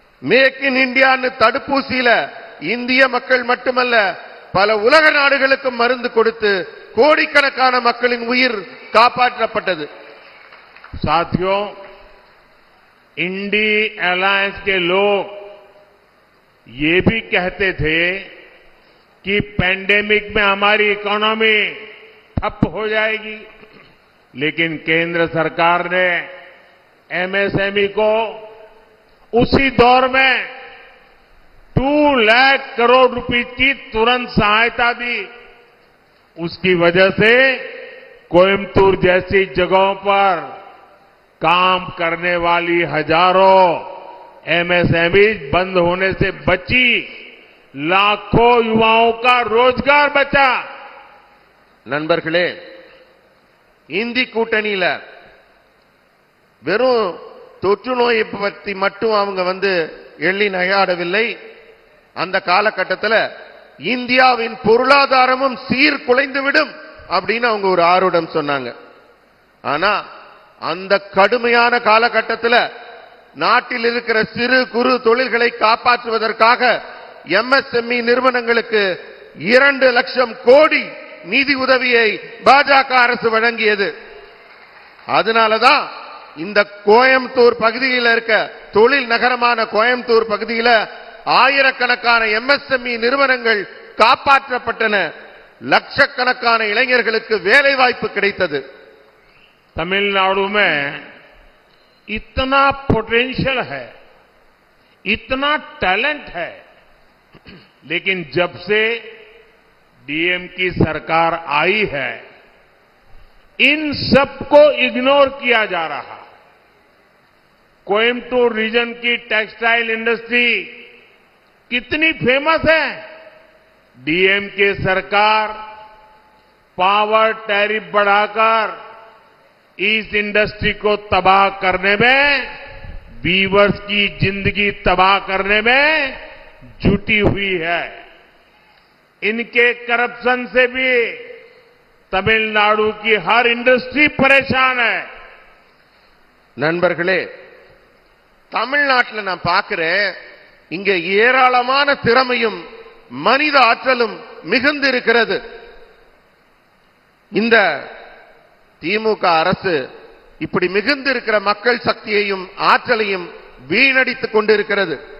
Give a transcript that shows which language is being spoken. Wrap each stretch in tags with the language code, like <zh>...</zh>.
<ta>Make in இந்தியான்னு தடுப்பூசியில இந்திய மக்கள் மட்டுமல்ல பல உலக நாடுகளுக்கும் மருந்து கொடுத்து கோடிக்கணக்கான மக்களின் உயிர் காப்பாற்றப்பட்டது.</ta> <hi>साथियों, इंडी अलायंस के लोग ये भी कहते थे कि पैंडेमिक में हमारी इकोनॉमी ठप हो जाएगी, लेकिन केंद्र सरकार ने एमएसएमई को उसी दौर में 2 लाख करोड़ रुपए की तुरंत सहायता दी. उसकी वजह से कोयम्बटूर जैसी जगहों पर काम करने वाली हजारों एमएसएमई बंद होने से बची, लाखों युवाओं का रोजगार बचा.</hi> <ta>நண்பர்களே, இந்தி கூட்டணியில வெறும் தொற்று நோயை பற்றி மட்டும் அவங்க எள்ளி நகையாடவில்லை. அந்த காலகட்டத்தில் இந்தியாவின் பொருளாதாரமும் சீர்குலைந்துவிடும் அப்படின்னு அவங்க ஒரு ஆர்வம் சொன்னாங்க. ஆனா அந்த கடுமையான காலகட்டத்தில் நாட்டில் இருக்கிற சிறு குறு தொழில்களை காப்பாற்றுவதற்காக எம்எஸ்எம்இ நிறுவனங்களுக்கு 2 லட்சம் கோடி நிதி உதவியை பாஜக அரசு வழங்கியது. அதனாலதான் இந்த கோயம்புத்தூர் பகுதியில் இருக்க தொழில் நகரமான கோயம்புத்தூர் பகுதியில் ஆயிரக்கணக்கான எம்எஸ்எம்இ நிறுவனங்கள் காப்பாற்றப்பட்டன. லட்சக்கணக்கான இளைஞர்களுக்கு வேலை வாய்ப்பு கிடைத்தது.</ta> <hi>तमिलनाडु में इतना पोटेंशियल है, इतना टैलेंट है, लेकिन जब से डीएम की सरकार आई है इन सबको इग्नोर किया जा रहा. कोयम्बटूर रीजन की टेक्सटाइल इंडस्ट्री कितनी फेमस है. डीएम की सरकार पावर टैरिफ बढ़ाकर इस इंडस्ट्री को तबाह करने में, वीवर्स की जिंदगी तबाह करने में जुटी हुई है. इनके करप्शन से भी तमिलनाडु की हर इंडस्ट्री परेशान है.</hi> <ta>நண்பர்களே, தமிழ்நாட்டில் நான் பார்க்கிறேன், இங்க ஏராளமான திறமையும் மனித ஆற்றலும் மிகுந்து இருக்கிறது. இந்த திமுக அரசு இப்படி மிகுந்து இருக்கிற மக்கள் சக்தியையும் ஆற்றலையும் வீணடித்துக் கொண்டிருக்கிறது.</ta>